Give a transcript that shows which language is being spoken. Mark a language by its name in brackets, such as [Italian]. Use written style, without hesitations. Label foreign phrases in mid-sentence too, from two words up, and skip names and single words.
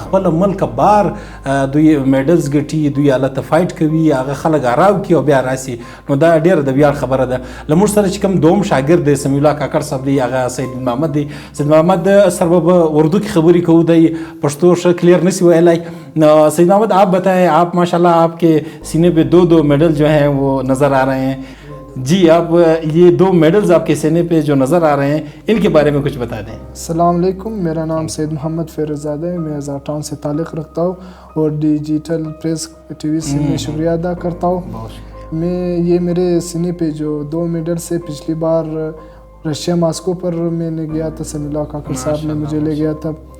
[Pashto] خپل ملک بار دوی میډلز ګټي دوی هلته فایټ کوي هغه خلک اراو کړي او بیا راسي نو دا ډیره د ویاړ خبره ده له موږ سره چې کوم دوم شاګرد دی سمیع الله کاکړ صاحب دی هغه سید محمد دی سید محمد سره به اردو کې خبرې کوو دی پښتو ښه کلیر نسی ویلی نو سید محمد [Urdu] آپ بتائیں آپ ماشاءاللہ آپ کے سینے پہ 2 میڈل جو ہیں وہ نظر آ رہے ہیں جی آپ یہ 2 میڈلز آپ کے سینے پہ جو نظر آ رہے ہیں ان کے بارے میں کچھ بتا دیں [Arabic] السلام عليكم [Urdu] میرا نام سید محمد فیض زادہ ہے میں آزاد ٹاؤن سے تعلق رکھتا ہوں اور ڈیجیٹل پریس ٹی وی سے میں شکریہ ادا کرتا ہوں میں یہ میرے سینے پہ جو 2 میڈل سے پچھلی بار رشیا ماسکو پر میں نے گیا تھا سمیع الله کاکڑ صاحب نے مجھے لے گیا تھا समीع الله काकड़ साहब ने मुझे ले गया था